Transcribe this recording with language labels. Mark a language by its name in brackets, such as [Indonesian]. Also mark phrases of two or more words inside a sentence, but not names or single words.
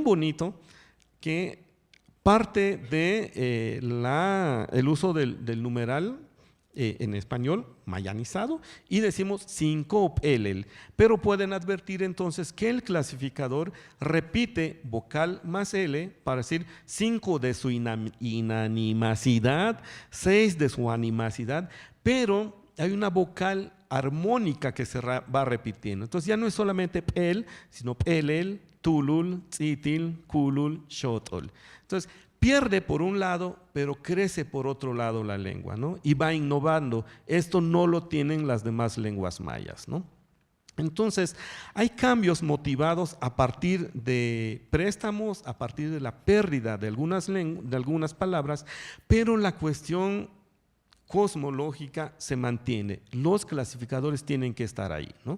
[Spanish] bonito que parte de el uso del numeral en español, mayanizado, y decimos 5 pel, pero pueden advertir entonces que el clasificador repite vocal más L para decir 5 de su inanimacidad, 6 de su animacidad, pero hay una vocal armónica que se va repitiendo. Entonces ya no es solamente pel, sino [Mayan languages] pelel, tulul, tzitil, kulul, shotol. [Spanish] Entonces pierde por un lado, pero crece por otro lado la lengua, ¿no? Y va innovando. Esto no lo tienen las demás lenguas mayas, ¿no? Entonces, hay cambios motivados a partir de préstamos, a partir de la pérdida de algunas palabras, pero la cuestión cosmológica se mantiene, los clasificadores tienen que estar ahí, ¿no?